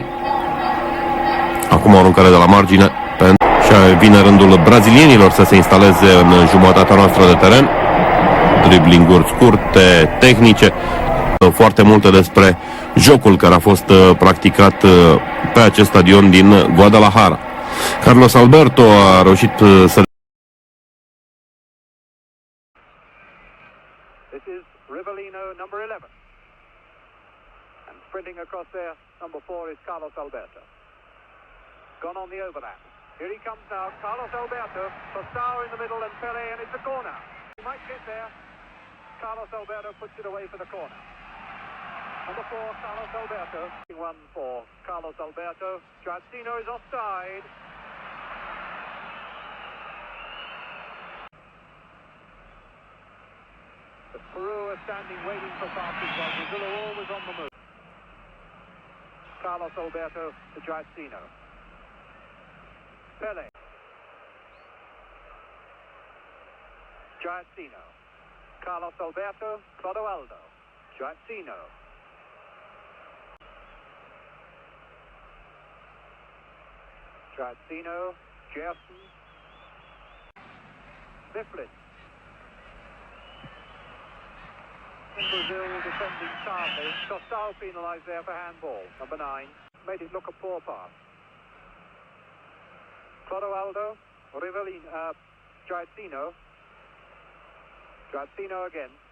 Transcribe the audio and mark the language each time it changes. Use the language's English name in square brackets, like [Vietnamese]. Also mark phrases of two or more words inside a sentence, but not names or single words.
[Romanian] Acum o aruncare de la margine și vine rândul brazilienilor să se instaleze în jumătatea noastră de teren. Driblinguri scurte, tehnice, foarte multe despre jocul care a fost practicat pe acest stadion din Guadalajara. Carlos Alberto a reușit să... [English] This is Rivellino, number 11. And sprinting across there, number 4 is Carlos Alberto. Gone on the overlap. Here he comes now, Carlos Alberto. Tostao in the middle and Pele, and it's a corner. He might get there. Carlos Alberto puts it away for the corner. Number 4, Carlos Alberto. 1 for Carlos Alberto. Giacchino is offside. But Peru are standing waiting for passes while Brazil are always on the move. Carlos Alberto to Giacchino. Pele. Giacchino. Carlos Alberto, Clodoaldo. Giacchino. Giacchino, Gerson. Mifflin. Brazil defending calmly. Tostao penalised there for handball. Number 9. Made it look a poor pass. Clodoaldo, Rivellino, Giacchino. Giacchino again.